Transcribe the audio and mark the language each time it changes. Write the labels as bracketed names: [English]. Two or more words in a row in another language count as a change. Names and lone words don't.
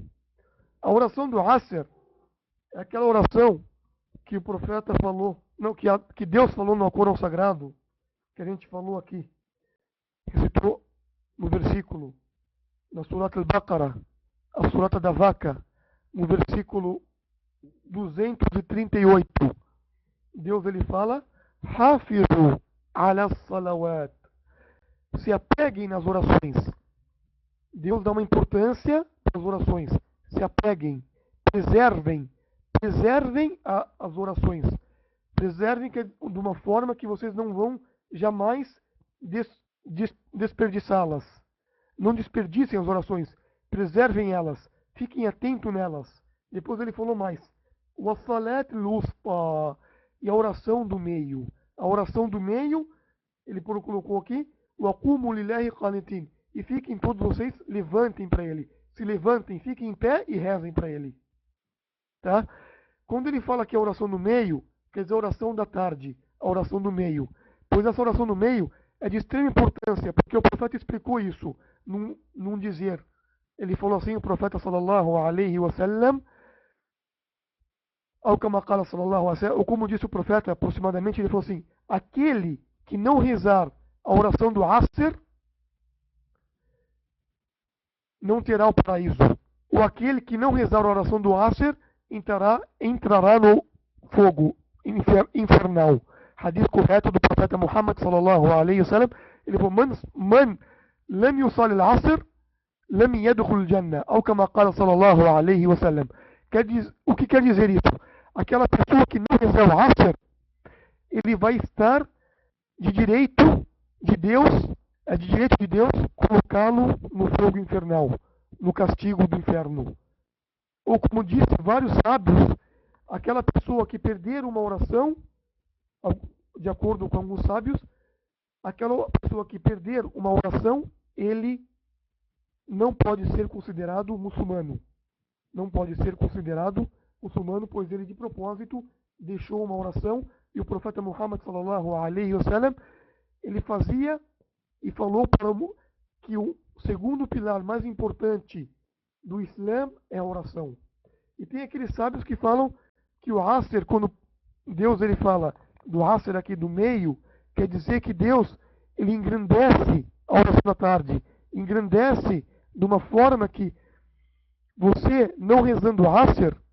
[Portuguese] A oração do Asr é aquela oração que o profeta falou, não, que Deus falou no Alcorão Sagrado, que a gente falou aqui, recitou no versículo, na Surata Al-Baqarah, a Surata da Vaca, no versículo 238, Deus ele fala, [Arabic] حافظوا على الصلوات, [Portuguese] se apeguem nas orações. Deus dá uma importância para as orações, se apeguem, preservem as orações, preservem de uma forma que vocês não vão jamais desperdiçá-las. Não desperdicem as orações, preservem elas, fiquem atentos nelas. Depois ele falou mais, [Arabic] والصلاة الوسطى, [Portuguese] e a oração do meio. A oração do meio, ele colocou aqui, [Arabic] وقوموا لله قانتين, [Portuguese] e fiquem todos vocês, levantem para ele. Se levantem, fiquem em pé e rezem para ele. Tá? Quando ele fala que a oração do meio, quer dizer a oração da tarde, a oração do meio. Pois essa oração do meio é de extrema importância, porque o profeta explicou isso num dizer. Ele falou assim, o profeta [Arabic] صلى الله عليه وسلم, [Portuguese] ou como disse o profeta, aproximadamente, ele falou assim, aquele que não rezar a oração do Asr, não terá o paraíso. Ou aquele que não rezar a oração do Asr, entrará no fogo infernal. Hadith correto do profeta Muhammad [Arabic] صلى الله عليه وسلم, [Portuguese] ele falou, [Arabic] من لم يصل العصر لم يدخل الجنة, [Portuguese] ou como [Arabic] قال صلى الله عليه وسلم. [Portuguese] O que quer dizer isso? Aquela pessoa que não rezar o Asr, ele vai estar de direito de Deus, colocá-lo no fogo infernal, no castigo do inferno. Ou como disse vários sábios, aquela pessoa que perder uma oração, de acordo com alguns sábios, aquela pessoa que perder uma oração, ele não pode ser considerado muçulmano. Não pode ser considerado muçulmano, pois ele de propósito deixou uma oração e o profeta Muhammad [Arabic] صلى الله عليه وسلم, [Portuguese] ele fazia e falou para que o segundo pilar mais importante do Islã é a oração. E tem aqueles sábios que falam que o Asr, quando Deus ele fala do Asr aqui do meio, quer dizer que Deus ele engrandece a oração da tarde, engrandece de uma forma que você não rezando o Asr,